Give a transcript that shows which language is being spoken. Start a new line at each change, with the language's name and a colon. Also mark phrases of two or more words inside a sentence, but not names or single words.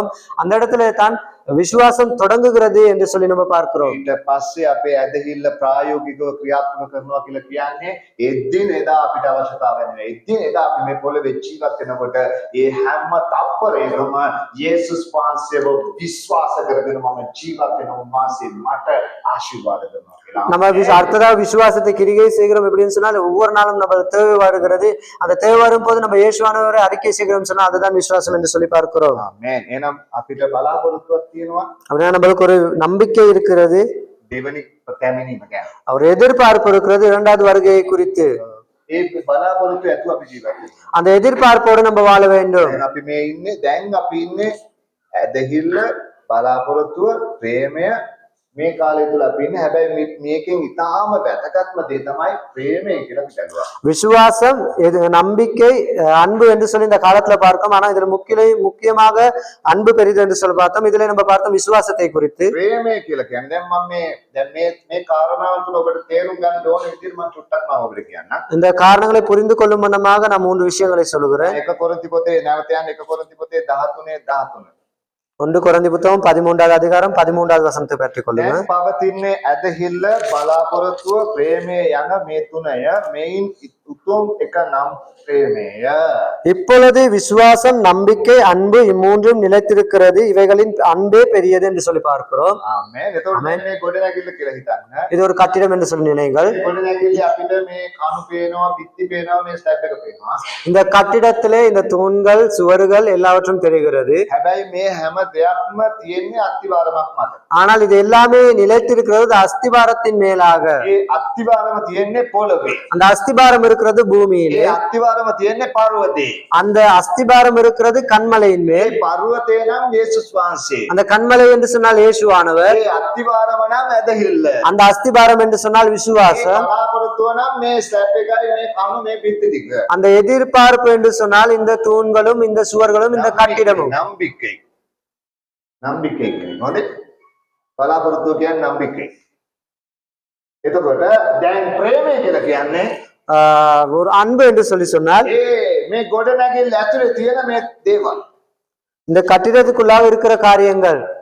Tamil: அந்த இடத்துல தான் விசுவாசம் தொடங்குகிறது என்று சொல்லி நம்ம பார்க்கிறோம்.
Sinhala: ඊට පස්සේ අපේ ඇදහිල්ල ප්‍රායෝගිකව ක්‍රියාත්මක කරනවා කියලා කියන්නේ එදින එදා අපිට අවශ්‍යතාවය වෙනවා. එදින එදා අපි මේ පොළවේ ජීවත් වෙනකොට ඒ හැම තප්පරයකම යේසුස් වහන්සේව විශ්වාස කරගෙන මම ජීවත් වෙනවා. උන්වහන්සේ මට ආශිර්වාද කරනවා.
Tamil: நம்ம அடுத்ததா விசுவாசத்தை கிரியை செய்கிறோம் எப்படின்னு சொன்னால் ஒவ்வொரு நாளும் நம்ம தேவை வருகிறது. அந்த தேவை வரும் போது நம்ம இயேசுவானவரை அறிக்கை செய்கிறோம் சொன்னா அதுதான் விசுவாசம் என்று சொல்லி பார்க்கிறோம்.
Sinhala: ආමේන්. එහෙනම් අපිට බලාපොරොත්තුවක් තියෙනවා
Tamil: அப்படின்னா நம்மளுக்கு ஒரு நம்பிக்கை இருக்கிறது,
Sinhala: දෙවනි පැමිණීම ගැන.
Tamil: அவர் எதிர்பார்ப்பு இருக்கிறது இரண்டாவது வருகையை குறித்து.
Sinhala: ඒ බලාපොරොත්තු ඇතුව අපි ජීවත් වෙනවා.
Tamil: அந்த எதிர்பார்ப்போடு நம்ம வாழ வேண்டும்.
Sinhala: දැන් අපි මේ ඉන්නේ දැන් අපි ඉන්නේ ඇදහිල්ල බලාපොරොත්තුව ප්‍රේමය මේ කාලය තුල අපි ඉන්නේ. හැබැයි මේකෙන් ඉතාම වැදගත්ම දේ තමයි ප්‍රේමය කියලා පිටුවා.
Tamil: விசுவாசம், நம்பிக்கை, அன்பு என்று சொல்லி இந்த காலத்துல பார்க்கோம். ஆனா இதுல முக்கியமாக அன்பு பெரிது என்று சொல்லி பார்த்தோம். இதுல நம்ம பார்த்தோம் விசுவாசத்தை குறித்து.
Sinhala: ප්‍රේමය කියලා කියන්නේ දැන් මම මේ කාරණාව තුල ඔබට තේරුම් ගන්න ඕන විදිහට මම චුට්ටක් මම ඔබට කියන්නම්.
Tamil: இந்த காரணங்களை புரிந்து கொள்ளும் வண்ணமாக நான் 3 விஷயங்களை சொல்லுகிறேன்.
Sinhala: 1 කොරින්ති පොතේ නැවත යන්න 1 කොරින්ති පොතේ 13
Tamil: 1 கொரிந்தி புத்தகம் 13வது அதிகாரம் 13வது வசனத்தை பெற்றுக் கொள்ளுங்க.
Sinhala: දැන් පවතින්නේ ඇදහිල්ල බලාපොරොත්තුව ප්‍රේමය යන මේ තුනය මෙයින් උතුම් එක නම් ප්‍රේමය.
Tamil: இப்பொழுது விசுவாசம், நம்பிக்கை, அன்பு இம்மூன்றும் நிலைத்திருக்கிறது, இவைகளின் அன்பே பெரியது என்று சொல்லி பார்க்கிறோம்.
Sinhala: ආමේන්. එතකොට මේ ගොඩනැගිල්ල කියලා හිතන්න.
Tamil: இது ஒரு கட்டிடம் என்று சொல்லி நினைங்கள்.
Sinhala: මේ ගොඩනැගිල්ල අපිට මේ කණු පේනවා, පිටි පේනවා, මේ ස්ටැප් එක පේනවා.
Tamil: இந்த கட்டிடத்திலே இந்த தூண்கள், சுவர்கள் எல்லாவற்றும் தெரிகிறது.
Sinhala: හැබැයි මේ හැම දෙයක්ම තියෙන්නේ අත්තිවාරමක් මත.
Tamil: ஆனால் இது எல்லாமே நிலைத்திருக்கிறது அஸ்திபாரத்தின் மேலாக.
Sinhala: ඒ අත්තිවාරම තියෙන්නේ පොළවේ.
Tamil: அந்த அஸ்திபாரம் இருக்கிறது பூமியிலே.
Sinhala: ඒ අත්තිවාරම තියෙන්නේ පර්වතේ.
Tamil: அந்த அஸ்திபாரம் இருக்கிறது கன்மலையின் மேல்.
Sinhala: මේ පර්වතේ නම් යේසුස් වහන්සේ.
Tamil: அந்த கன்மலை என்று சொன்னால் இயேசுவானவர்.
Sinhala: ඒ අත්තිවාරම නම් ඇදහිල්ල.
Tamil: அந்த அஸ்திபாரம் என்று சொன்னால் விசுவாசம்.
Sinhala: මේ බලාපොරොත්තුව නම් මේ ස්ටැප් එකයි මේ කණු මේ පිටි ටික.
Tamil: அந்த எதிர்பார்ப்பு என்று சொன்னால் இந்த தூண்களும் இந்த சுவர்களும் இந்த கட்டிடமும்.
Sinhala: நம்பிக்கை කියන්නේ හොඳේ. බලාපොරොත්තුව කියන්නේ නம்பிக்கை. එතකොට දැන් ප්‍රේමය කියලා කියන්නේ
Tamil: ஒரு அன்பு என்று சொல்லி சொன்னால்
Sinhala: මේ ගොඩනැගිල්ල ඇතුලේ තියෙන මේ දේවල්.
Tamil: இந்த கட்டிடத்துக்குள்ளாக இருக்கிற காரியங்கள்.